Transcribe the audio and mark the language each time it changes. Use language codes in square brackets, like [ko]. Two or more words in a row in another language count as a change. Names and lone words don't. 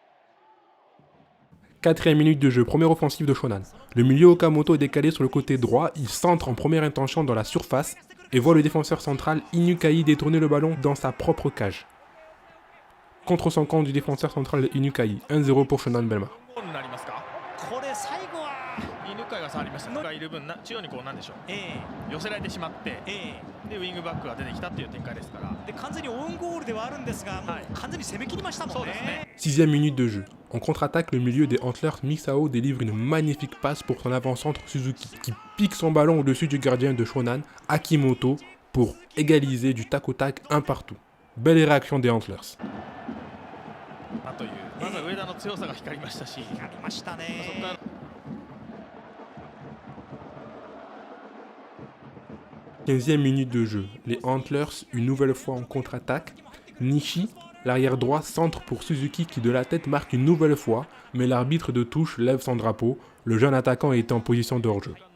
[fr] 4e minute de jeu, première offensive de Shonan. Le milieu Okamoto est décalé sur le côté droit, il centre en première intention dans la surface et voit le défenseur central Inukai détourner le ballon dans sa propre cage. Contre son camp du défenseur central Inukai, 1-0 pour Shonan Bellmare. [ja] 犬飼が触りましたがいる分中央にこうなんでしょう、寄せられてしまって、でウィングバックが出てきたという展開ですから、で完全にオウンゴールではあるんですが、完全に攻め切りましたもんね。 [fr] 6e minute de jeu. En contre-attaque, le milieu des Antlers Misao délivre une magnifique passe pour son avant-centre Suzuki, qui pique son ballon au-dessus du gardien de Shonan, Akimoto, pour égaliser du tac au tac un partout. Belle réaction des Antlers. [ja] まずは上田の強さが光りましたし、光りましたね。 [fr] 15e minute de jeu. Les Antlers, une nouvelle fois en contre-attaque. Nishi, l'arrière droit, centre pour Suzuki qui de la tête marque une nouvelle fois, mais l'arbitre de touche lève son drapeau. Le jeune attaquant est en position de hors-jeu.